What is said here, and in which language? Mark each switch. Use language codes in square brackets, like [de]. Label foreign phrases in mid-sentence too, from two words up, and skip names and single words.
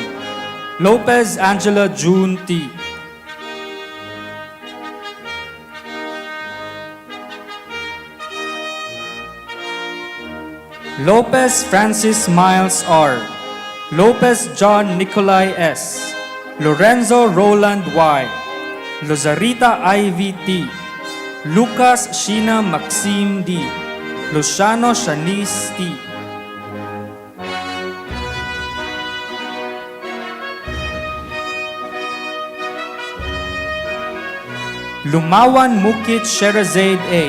[en] Lopez Angela June T. Lopez Francis Miles R. Lopez John Nicolai S. Lorenzo Roland Y. Lozarita Ivy T. Lucas Sheena Maxime D. Luciano Shanice T. Lumawan Mukit Sherazade A.